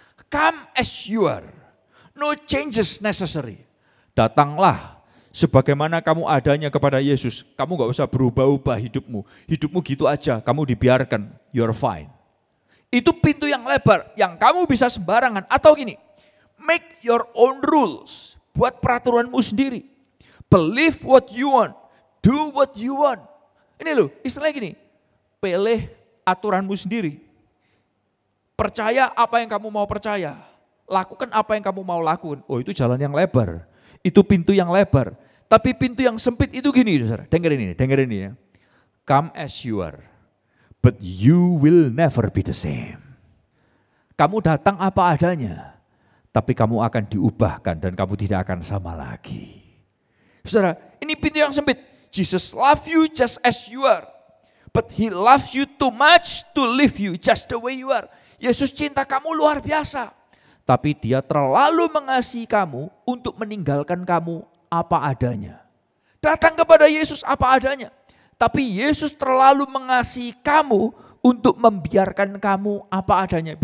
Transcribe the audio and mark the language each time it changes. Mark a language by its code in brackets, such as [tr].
[en] Come as you are, no changes necessary. [id] Datanglah sebagaimana kamu adanya kepada Yesus. Kamu gak usah berubah-ubah hidupmu. Hidupmu gitu aja, kamu dibiarkan, [en] you're fine. [id] Itu pintu yang lebar, yang kamu bisa sembarangan. Atau gini, [en] make your own rules. [id] Buat peraturanmu sendiri. [en] Believe what you want, do what you want. [id] Ini loh, istilahnya gini, pilih aturanmu sendiri. Percaya apa yang kamu mau percaya. Lakukan apa yang kamu mau lakukan. Oh itu jalan yang lebar. Itu pintu yang lebar. Tapi pintu yang sempit itu gini, saudara. Dengerin ini ya. [en] Come as you are, but you will never be the same. [id] Kamu datang apa adanya, tapi kamu akan diubahkan dan kamu tidak akan sama lagi. Saudara, ini pintu yang sempit. [en] Jesus love you just as you are. But he loves you too much to leave you just the way you are. [id] Yesus cinta kamu luar biasa. Tapi dia terlalu mengasihi kamu untuk meninggalkan kamu apa adanya. Datang kepada Yesus apa adanya. Tapi Yesus terlalu mengasihi kamu untuk membiarkan kamu apa adanya.